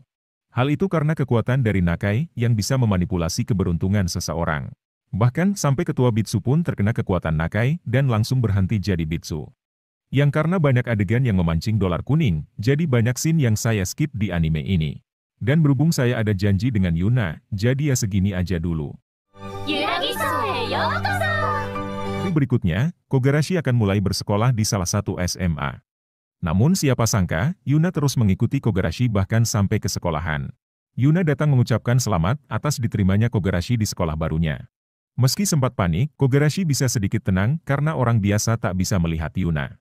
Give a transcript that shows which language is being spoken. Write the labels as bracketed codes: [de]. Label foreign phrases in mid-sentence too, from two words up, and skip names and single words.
[id] Hal itu karena kekuatan dari Nakai yang bisa memanipulasi keberuntungan seseorang. Bahkan sampai ketua Bitsu pun terkena kekuatan Nakai dan langsung berhenti jadi Bitsu. Yang karena banyak adegan yang memancing dolar kuning, jadi banyak scene yang saya skip di anime ini. Dan berhubung saya ada janji dengan Yuna, jadi ya segini aja dulu. [ja] ゆらぎ荘へようこそ。 [id] Hari berikutnya, Kogarashi akan mulai bersekolah di salah satu SMA. Namun siapa sangka, Yuna terus mengikuti Kogarashi bahkan sampai ke sekolahan. Yuna datang mengucapkan selamat atas diterimanya Kogarashi di sekolah barunya. Meski sempat panik, Kogarashi bisa sedikit tenang karena orang biasa tak bisa melihat Yuna.